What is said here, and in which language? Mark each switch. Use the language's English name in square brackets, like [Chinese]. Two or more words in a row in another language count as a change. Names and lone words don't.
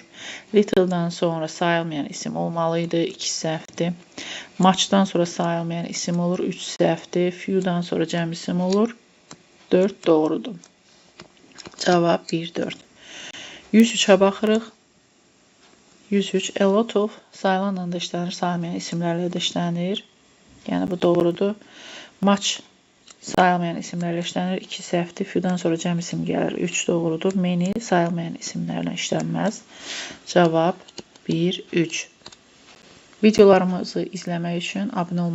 [Azerbaijani] Little'dan sonra sayılmayan isim olmalıydı. 2 səhvdir. Much'dan sonra sayılmayan isim olur. 3 səhvdir. Few'dan sonra cəm isim olur. 4 doğrudur. Cavab 1-4. 103-ə baxırıq. 103, [English] a lot of [Azerbaijani] sayılanla da işlənir, sayılmayan isimlərlə də işlənir. Yəni bu doğrudur. Much sayılmayan isimlərlə işlənir, 2 səhvdir. Few'dan sonra cəm isim gəlir, 3 doğrudur. Many sayılmayan isimlərlə işlənməz. Cavab 1-3. Videolarımızı izləmək üçün abunə olmağı unutmayın.